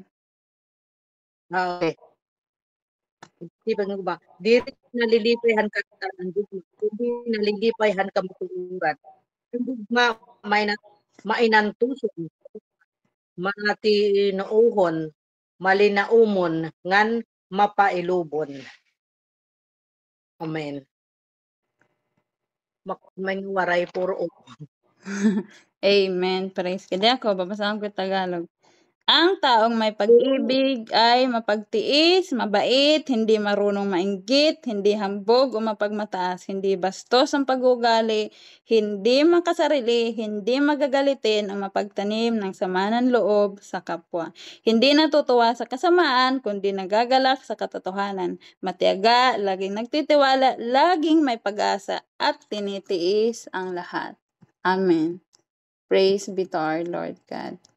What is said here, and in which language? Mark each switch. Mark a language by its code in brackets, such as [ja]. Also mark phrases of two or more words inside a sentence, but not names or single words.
[war] okay tipig gugma diri nalilipayhan ka an gugma kundi nalilipayhan ka matuuran ang gugma mainantuson manati noohon malinaumon ngan mapailubon. Amen. May waray puro [en] Amen. Praise God. [tl] Ako, babasahin ko Tagalog. Ang taong may pag-ibig ay mapagtiis, mabait, hindi marunong mainggit, hindi hambog o mapagmataas, hindi bastos ang pag-ugali, hindi makasarili, hindi magagalitin ang mapagtanim ng sama ng loob sa kapwa. Hindi natutuwa sa kasamaan, kundi nagagalak sa katotohanan. Matiyaga, laging nagtitiwala, laging may pag-asa at tinitiis ang lahat. [en] Amen. Praise be to our Lord God.